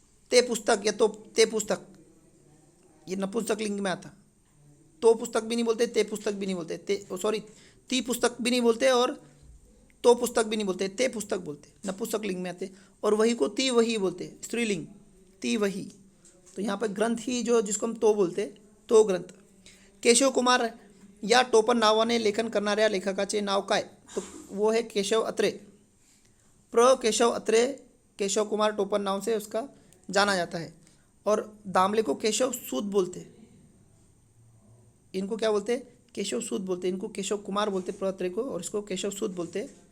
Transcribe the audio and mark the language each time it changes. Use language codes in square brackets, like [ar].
[hi] ते पुस्तक या तो ते पुस्तक, ये नपुंसकलिंग में आता। तो पुस्तक भी नहीं बोलते, ते पुस्तक भी नहीं बोलते, ते सॉरी ती पुस्तक भी नहीं बोलते और तो पुस्तक भी नहीं बोलते, ते पुस्तक बोलते, नपुंसकलिंग में आते। और वही को ती वही बोलते, स्त्रीलिंग, ती वही। तो यहाँ पर ग्रंथ ही जो जिसको हम तो बोलते, तो ग्रंथ। [mr] केशव कुमार या टोपण नावाने लेखन करणाऱ्या लेखकाचे नाव काय? [hi] तो वो है केशव अत्रे, प्र केशव अत्रे, केशव कुमार टोपण नाव से उसका जाना जाता है। और दामले को केशव सूद बोलते, इनको क्या बोलते? केशव सूद बोलते, इनको केशव कुमार बोलते प्र अत्रे को, और इसको केशव सूद बोलते।